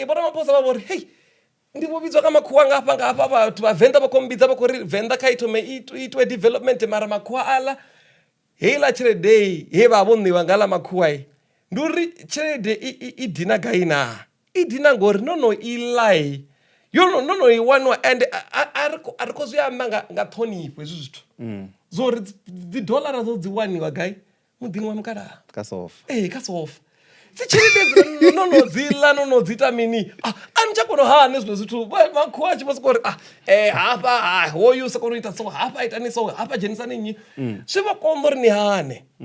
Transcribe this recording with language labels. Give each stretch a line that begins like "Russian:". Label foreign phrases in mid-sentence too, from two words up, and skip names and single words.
Venda: Vho Ramaphosa vha vho ri hei ndi vho vhidzwa kha makhuwa ngafha vhathu vha Venda vha khou mbidza vha khou ri Venda kha ithome itwe development mara makhuwa aḽa heiḽa tshelede he vha vho ṋeiwa nga ḽa makhuwa ndi uri tshelede i dina gai na, i dina ngori no i lie no i waniwa and a ri khou zwi amba nga ṱhonifho hezwi zwithu zwori dzi dolara dzo dzi waniwa gai muḓini wa mukalaha ka sofa. Kha sofa dzi tshelede no dzi ḽa no dzi ita mini a ni tsha kona hane zwino zwithu makhuwa a tshi vho sokou ri hafha hoyu sa kona u ita so hafha itani so hafha dzhenisani nnyi zwi vha konḓa uri ni hane.